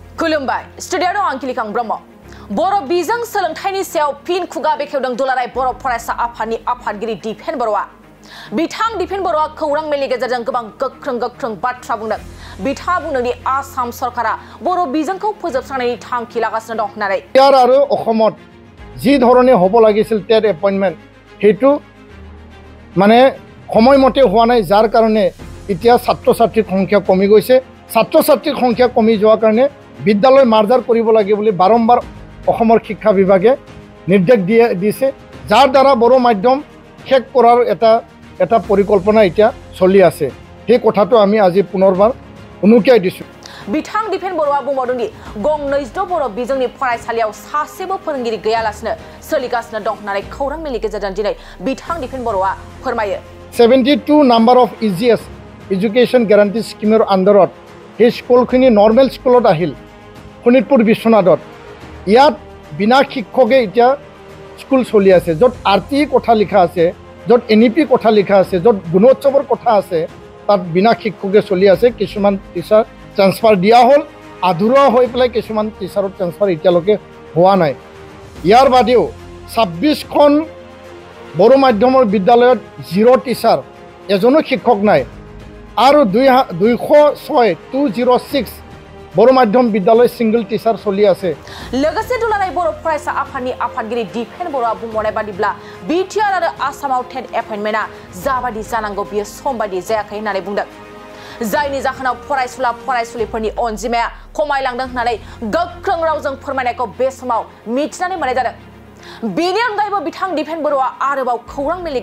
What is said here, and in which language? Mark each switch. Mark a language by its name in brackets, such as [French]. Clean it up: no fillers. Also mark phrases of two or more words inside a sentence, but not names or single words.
[Bodo] खुलुमबाय स्टुडियाव आंखिलिखां ब्रह्म बर' बिजों सोलोंथाइनि सायाव फिन खुगा बेखेवदों दुलाराय बर' फरायसा आफादनि आफादगिरि दिपेन बर'आ बिथां दिपेन बर'आ खौरां मेलनि गेजेरजों गोबां गोख्रों बाथ्रा बुंदों बिथाङा बुंदों दि आसाम सरकारा बर' बिजोंखौ फोजोबस्रांनायनि थांखि लागासिनो दं होननानै [Assamese] ইয়াৰ আৰু অসমত যি ধৰণে হ'ব লাগিছিল টেট এপইণ্টমেণ্ট সেইটো মানে সময়মতে হোৱা নাই যাৰ কাৰণে এতিয়া ছাত্ৰ ছাত্ৰীৰ সংখ্যা কমি গৈছে ছাত্ৰ ছাত্ৰীৰ সংখ্যা কমি যোৱাৰ কাৰণে বিদ্যালয় মাৰ্জাৰ কৰিব লাগে বুলি বাৰম্বাৰ অসমৰ শিক্ষা বিভাগে নিৰ্দেশ দিছে যাৰ দ্বাৰা বড়ো মাধ্যম শেষ কৰাৰ এটা পৰিকল্পনা এতিয়া চলি আছে সেই কথাটো আমি আজি পুনৰবাৰ উনুকিয়াই দিছোঁ [Bodo] बिथां दिपेन बर'आ बुंबावदों दि गं 14 बर' बिजोंनि फरायसालियाव सासेबो फोरोंगिरि गैयालासिनो सोलिगासिनो दं होननानै खौरां मेलनि गेजेरजों दिनै बिथां दिपेन बर'आ फोरमायो [Assamese] 72 [English] number of EGS education guarantee [Assamese] स्कीমৰ আণ্ডাৰত এই স্কুলখিনি নৰ্মেল স্কুলত আহিল শোণিতপুৰ বিশ্বনাথত ইয়াত বিনা শিক্ষকে এতিয়া স্কুল চলি আছে য'ত RTE কথা লিখা আছে য'ত NEP কথা লিখা আছে য'ত গুণোৎসৱৰ কথা আছে তাত বিনা শিক্ষকে চলি আছে কিছুমান টিচাৰ ট্ৰান্সফাৰ দিয়া হ'ল আধৰুৱা হৈ পেলাই কিছুমান টিচাৰৰ ট্ৰান্সফাৰ এতিয়ালৈকে হোৱা নাই ইয়াৰ বাদেও 26খন বড়ো মাধ্যমৰ বিদ্যালয়ত 0 টিচাৰ এজনো শিক্ষক নাই আৰু 206 বড়ো মাধ্যম বিদ্যালয় সিঙ্গল টিচাৰ চলি আছে [Bodo] लोगोसे दुलाराय बर' फरायसा आफादनि आफादगिरि दिपेन बर'आ बुंबावनाय बादिब्ला बिटिआर आरो आसामाव टेट एपइन्टमेन्टआ जाबादि जानांगौ बियो समबादि जायाखै होननानै बुंदों जायनि जाहोनाव फरायसुलिफोरनि अनजिमाया खमायलांदों होननानै गोख्रों रावजों फोरमायनायखौ बे समाव मिथिनानै मोननाय जादों बेनि अनगायैबो बिथां दिपेन बर'आ आरोबाव खौरां मेलनि